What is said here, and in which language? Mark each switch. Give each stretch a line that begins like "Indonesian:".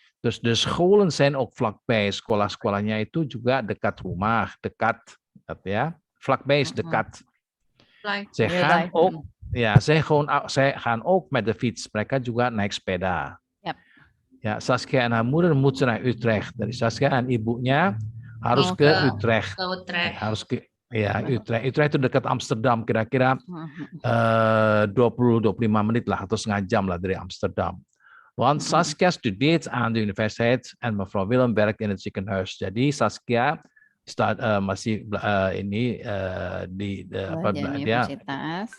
Dutch: Dus de scholen zijn ook vlakbij.
Indonesian: Sekolah-sekolahnya itu juga dekat rumah, dekat, ya.
Dutch: Vlakbij is dekat. Zij gaan ook, ja, zij gaan ook met de fiets.
Indonesian: Mereka juga naik sepeda. Yep.
Dutch: Ya, Saskia en haar moeder moeten naar Utrecht.
Indonesian: Dari Saskia en ibunya harus ke Utrecht. Harus ke, ya, Utrecht. Utrecht itu dekat Amsterdam, kira-kira 20-25 menit lah atau setengah jam lah dari Amsterdam.
Dutch: Want Saskia studeert aan de universiteit en mevrouw Willem werkt in het ziekenhuis.
Indonesian: Jadi Saskia masih ini di universitas.